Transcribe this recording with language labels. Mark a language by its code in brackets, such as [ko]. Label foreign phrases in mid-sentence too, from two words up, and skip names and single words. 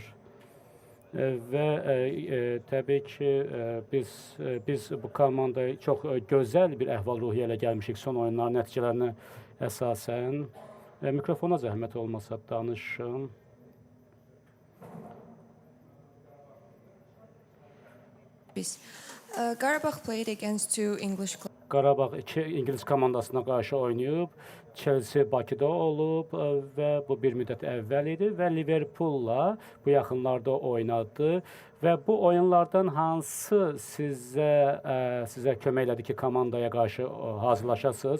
[az] Və təbii ki, biz bu komandaya çox gözəl bir əhval-ruhiyyə ilə gəlmişik son oyunların nəticələrinə əsasən. Mikrofona zəhmət olmasa danışım. [en] Qarabağ played against two English clubs. [az] Qarabağ iki İngilis komandasına qarşı oynayıb, Chelsea Bakıda olub və bu bir müddət əvvəl idi və Liverpoolla bu yaxınlarda oynadı və bu oyunlardan hansı sizə kömək elədi ki, komandaya qarşı hazırlaşasınız?